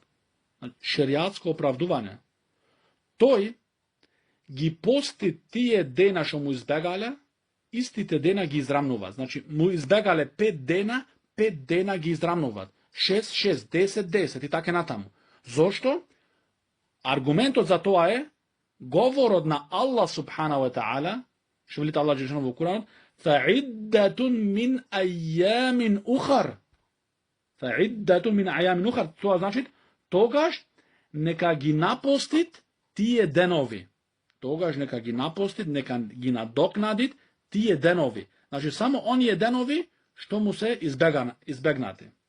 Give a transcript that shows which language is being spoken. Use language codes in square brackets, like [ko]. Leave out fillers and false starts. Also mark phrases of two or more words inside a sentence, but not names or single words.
[mk] Шеријатско оправдување. Тој ги пости тие дена што му избегале, истите дена ги израмнува. Значи, му избегале 5 дена, 5 дена ги израмнуваат. 6, 10, 10 и така натаму. Зошто? Аргументот за тоа е говорот на Аллах [ar] سبحانه وتعالى, [mk] што велите [ar] الله جل شأنه [mk] во Куранот, [ar] فَعِدَّةٌ مِنْ أَيَّامٍ أُخَرَ. [mk] Тоа значи, тогаш нека ги напостит тие денови. Нека ги надокнадит тие денови. Значи, само оние денови што му се избегнати.